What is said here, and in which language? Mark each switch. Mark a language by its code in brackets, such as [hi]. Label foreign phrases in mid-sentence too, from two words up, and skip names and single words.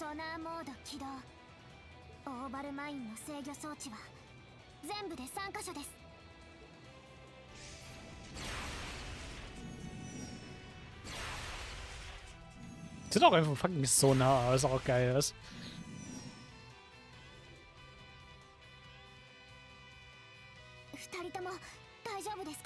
[ja] ソナーモード起動。オーバルマインの制御装置は全部で3箇所です。 [de] Sieht auch einfach fucking Sonar aus, auch geil ist. [ja] 2 人とも大丈夫ですか？